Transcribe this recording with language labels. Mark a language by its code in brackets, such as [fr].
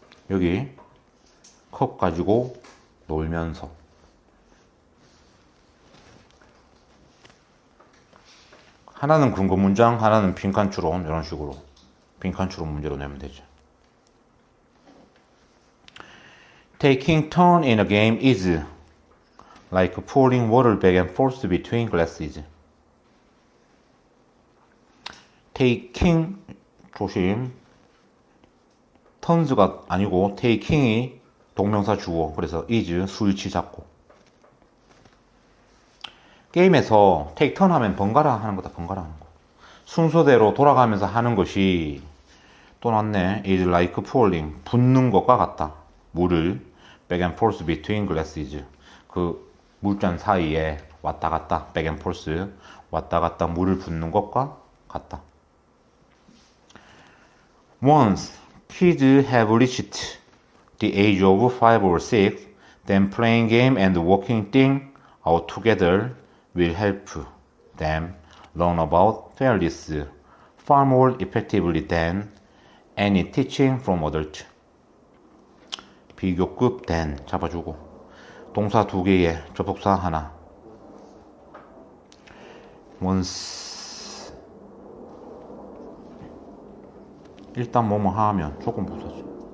[ko] 여기 컵 가지고 놀면서. 하나는 근거 문장, 하나는 빈칸 추론. 이런 식으로 빈칸 추론 문제로 내면 되죠. [en] Taking turn in a game is like pouring water back and forth between glasses. [ko] Taking 조심. turns가 아니고 taking이 동명사 주어. 그래서 is 수일치 잡고. 게임에서 take turn 하면 번갈아 하는 거다. 번갈아 하는 거. 순서대로 돌아가면서 하는 것이 또 났네. is like pouring 붓는 것과 같다. 물을 [en] back and forth between glasses. [ko] 그 물잔 사이에 왔다 갔다 back and forth 왔다 갔다 물을 붓는 것과 같다. [en] Once kids have reached the age of 5 or 6, then playing game and working things out together will help them learn about fairness far more effectively than any teaching from adults. [ko] 비교급 than 잡아주고 동사 2개에 접속사 하나. once 일단 뭐뭐 하면 조금 부사죠.